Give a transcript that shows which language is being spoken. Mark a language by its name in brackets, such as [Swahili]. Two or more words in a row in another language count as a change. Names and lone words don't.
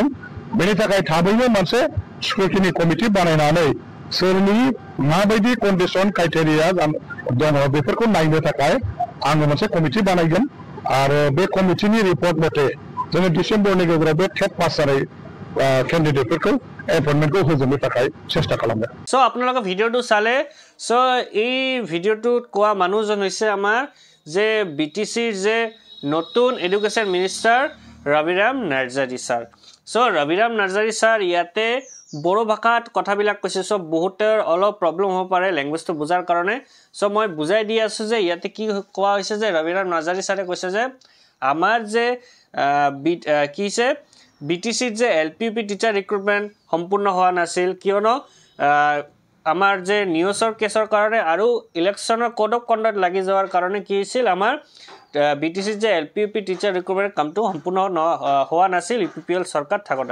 [Bodo] बेनि थाखाय थाबैनो मोनसे स्क्रुटिनि कमिटि बानायनानै सोरनि माबायदि [English] condition criteria [Bodo] दङ बेफोरखौ नायनो थाखाय आङो मोनसे कमिटि बानायगोन आरो बे कमिटिनि रिपर्ट मथे जोङो डिसेम्बरनि गेजेराव बे [English] TET pass [Bodo] जानाय कैंडिडेटफोरखौ एपॉइंटमेंटखौ होजोबनो थाखाय চেষ্টা खालामगोन। [Assamese] सो আপোনালোকে ভিডিওটো চালে। सो এই ভিডিওটোত কোৱা মানুহজন হৈছে আমাৰ যে বিটিসিৰ যে নতুন [English] education minister [Assamese] ৰবিৰাম নাৰ্জাৰী স্যাৰ। सो ৰবিৰাম নাৰ্জাৰী স্যাৰ ইয়াতে বড়ো ভাষাত কথাবিলাক কৈছে। সো বহুতৰ অলপ প্ৰবলেম হ'ব পাৰে ল্যাঙ্গুৱেজটো বুজাৰ কাৰণে। সো মই বুজাই দি আছো যে ইয়াতে কি কোৱা হৈছে যে ৰবিৰাম নাৰ্জাৰী স্যাৰে কৈছে যে আমাৰ যে কিছে বিটিসিৰ যে [English] LP UP teacher recruitment [Assamese] সম্পূৰ্ণ হোৱা নাছিল, কিয়নো আমাৰ যে নিউজৰ কেছৰ কাৰণে আৰু ইলেকশ্যনৰ [English] code of conduct [Assamese] লাগি যোৱাৰ কাৰণে কি হৈছিল আমাৰ বিটিসিৰ যে [English] LP UP teacher recruitment [Assamese] কামটো সম্পূৰ্ণ হোৱা নাছিল ইউপিপিএল চৰকাৰ থাকোতে।